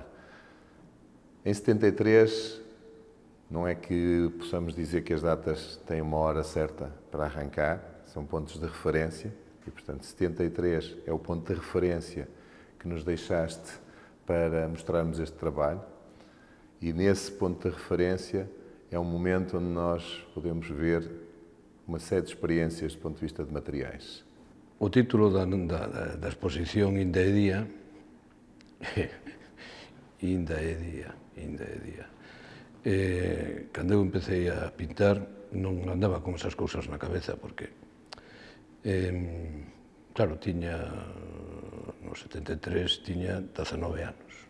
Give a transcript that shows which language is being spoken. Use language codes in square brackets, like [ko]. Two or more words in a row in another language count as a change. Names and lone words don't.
[pt] Em 73, não é que possamos dizer que as datas têm uma hora certa para arrancar, são pontos de referência e, portanto, 73 é o ponto de referência que nos deixaste para mostrarmos este trabalho e nesse ponto de referência é um momento onde nós podemos ver uma série de experiências do ponto de vista de materiais. [gl] O título da exposición Ainda é día Ainda é día, ainda é día. Cando eu empecé a pintar non andaba con esas cousas na cabeza porque claro, tiña no 73 tiña 19 anos.